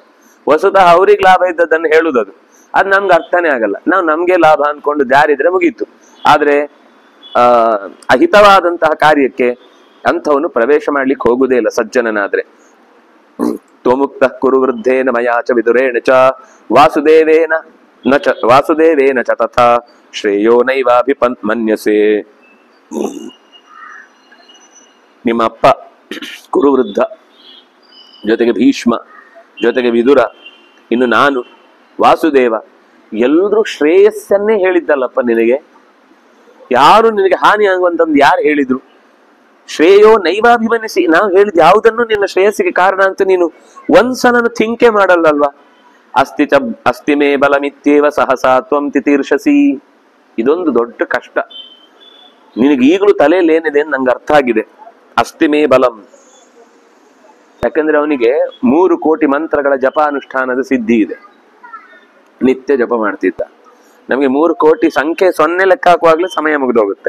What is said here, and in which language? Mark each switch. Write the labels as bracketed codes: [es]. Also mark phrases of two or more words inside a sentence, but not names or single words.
[kn] ವಸ್ತುತಃ ಅವ್ರಿಗೆ ಲಾಭ ಇದ್ದದನ್ನು ಹೇಳುದದು, ಅದು ನಮ್ಗೆ ಅರ್ಥನೇ ಆಗಲ್ಲ. ನಾವು ನಮ್ಗೆ ಲಾಭ ಅನ್ಕೊಂಡು ಜಾರಿದ್ರೆ ಮುಗೀತು. ಆದ್ರೆ ಅಹಿತವಾದಂತಹ ಕಾರ್ಯಕ್ಕೆ ಅಂಥವನು ಪ್ರವೇಶ ಮಾಡ್ಲಿಕ್ಕೆ ಹೋಗುದೇ ಇಲ್ಲ ಸಜ್ಜನನಾದ್ರೆ. [sa] ತ್ವಮುಕ್ತ ಕುರು ವೃದ್ಧೇನ ಮಯಾಚ ವಿದುರೇಣ ಚ ವಾಸುದೇವೇನ ಚ ತಥಾ ಶ್ರೇಯೋ ನೈವಾಭಿಮನ್ಯಸೆ. [kn] ನಿಮ್ಮ ಅಪ್ಪ ಕುರುವೃದ್ಧ, ಜೊತೆಗೆ ಭೀಷ್ಮ, ಜೊತೆಗೆ ವಿದುರ, ಇನ್ನು ನಾನು ವಾಸುದೇವ, ಎಲ್ರೂ ಶ್ರೇಯಸ್ಸನ್ನೇ ಹೇಳಿದ್ದಲ್ಲಪ್ಪ ನಿನಗೆ. ಯಾರು ನಿನಗೆ ಹಾನಿ ಆಗುವಂತಂದು ಯಾರು ಹೇಳಿದ್ರು? [sa] ಶ್ರೇಯೋ ನೈವಾಭಿಮನ್ಯಸಿ, [kn] ನಾವು ಹೇಳಿದ ಯಾವುದನ್ನು ನಿನ್ನ ಶ್ರೇಯಸ್ಸಿಗೆ ಕಾರಣ ಅಂತ ನೀನು ಒಂದ್ಸಲನು ಥಿಂಕೆ ಮಾಡಲ್ಲಲ್ವಾ? [sa] ಅಸ್ತಿ ಮೇ ಬಲಮಿತ್ಯೇವ ಸಹಸಾ ತ್ವಂ ತಿತೀರ್ಷಸಿ. [kn] ಇದೊಂದು ದೊಡ್ಡ ಕಷ್ಟ. ನಿನಗೆ ಈಗಲೂ ತಲೆಯಲ್ಲಿ ಏನಿದೆ ಅಂತ ನಂಗೆ ಅರ್ಥ ಆಗಿದೆ. [sa] ಅಸ್ತಿ ಮೇ ಬಲಂ, [kn] ಯಾಕಂದ್ರೆ ಅವನಿಗೆ 3 ಕೋಟಿ ಮಂತ್ರಗಳ ಜಪಾನುಷ್ಠಾನದ ಸಿದ್ಧಿ ಇದೆ. ನಿತ್ಯ ಜಪ ಮಾಡ್ತಿದ್ದ. ನಮಗೆ 3 ಕೋಟಿ ಸಂಖ್ಯೆ 0 ಲೆಕ್ಕ ಹಾಕುವಾಗ್ಲೇ ಸಮಯ ಮುಗಿದೋಗುತ್ತೆ.